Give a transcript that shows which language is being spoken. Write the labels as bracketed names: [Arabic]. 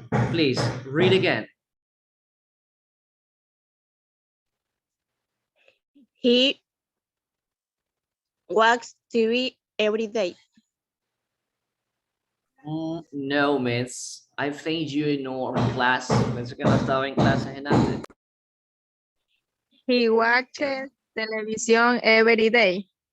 [English] Please, read again. He watches TV every day. No, Miss. I think you ignore class. [Spanish] Pensé que no estaba en clases en antes. [English] He watches television every day.